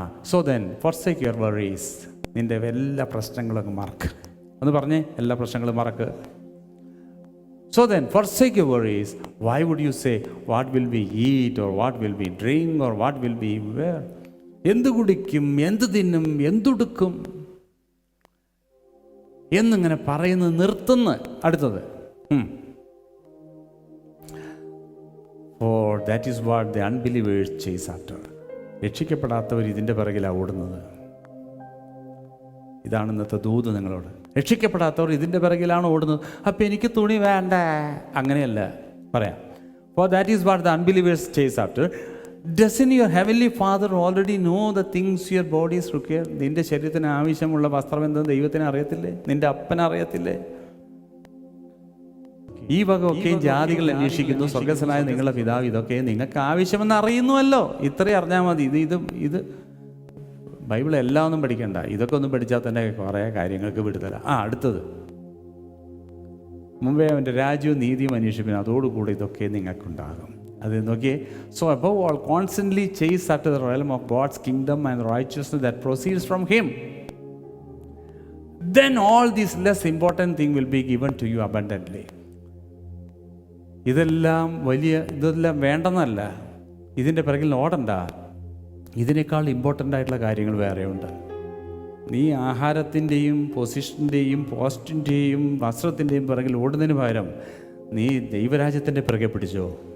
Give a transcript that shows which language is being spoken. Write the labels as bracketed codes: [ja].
[en] So then forsake your worries. [ml] നിൻ്റെ എല്ലാ പ്രശ്നങ്ങളും മറക്ക്. ഒന്ന് പറഞ്ഞേ, എല്ലാ പ്രശ്നങ്ങളും മറക്ക്. [en] So then, forsake your worries. Why would you say, what will we eat, or what will we drink, or what will we wear? [ml] എന്ത് കുടിക്കും, എന്ത് തിന്നും, എന്തുടുക്കും എന്നിങ്ങനെ പറയുന്നത് നിർത്തുന്നു. അടുത്തത്. [en] For that is what the unbelievers chase after. [ml] രക്ഷിക്കപ്പെടാത്തവർ ഇതിൻ്റെ പിറകിലാണ് ഓടുന്നത്. ഇതാണ് ഇന്നത്തെ ദൂത് നിങ്ങളോട്. രക്ഷിക്കപ്പെടാത്തവർ ഇതിൻ്റെ പിറകിലാണ് ഓടുന്നത്. അപ്പം എനിക്ക് തുണി വേണ്ട, അങ്ങനെയല്ല പറയാം. [en] For that is what the unbelievers chase after. Doesn't your heavenly Father already know the things your bodies require? [ml] നിൻ്റെ ശരീരത്തിന് ആവശ്യമുള്ള വസ്ത്രം എന്തെന്ന് ദൈവത്തിന് അറിയത്തില്ലേ? നിൻ്റെ അപ്പന് അറിയത്തില്ലേ? ഈ വക ഒക്കെയും ജാതികൾ അന്വേഷിക്കുന്നു, സ്വർഗ്ഗസ്ഥനായ നിങ്ങളുടെ പിതാവ് ഇതൊക്കെ നിങ്ങൾക്ക് ആവശ്യമെന്ന് അറിയുന്നുവല്ലോ. ഇത്രയും അറിഞ്ഞാൽ മതി. ഇത് ബൈബിൾ എല്ലാം ഒന്നും പഠിക്കണ്ട, ഇതൊക്കെ ഒന്നും പഠിച്ചാൽ തന്നെ കുറേ കാര്യങ്ങൾക്ക് വിടുതല. അടുത്തത്. മുമ്പേ അവൻ്റെ രാജ്യവും നീതിയും അന്വേഷിപ്പിന്, അതോടുകൂടി ഇതൊക്കെ നിങ്ങൾക്കുണ്ടാകും. അത് നോക്കിയേ. [en] So above all constantly chase after the realm of God's kingdom and righteousness that proceeds from him. Then all these less important things will be given to you abundantly. [ml] ഇതെല്ലാം വേണ്ടെന്നല്ല, ഇതിൻ്റെ പിറകിൽ ഓടണ്ട. ഇതിനേക്കാൾ ഇമ്പോർട്ടൻ്റ് ആയിട്ടുള്ള കാര്യങ്ങൾ വേറെയുണ്ട്. നീ ആഹാരത്തിൻ്റെയും പൊസിഷൻ്റെയും പോസ്റ്റിൻ്റെയും വസ്ത്രത്തിൻ്റെയും പിറകിൽ ഓടുന്നതിന് പകരം നീ ദൈവരാജ്യത്തിൻ്റെ പിറകെ പിടിച്ചോ.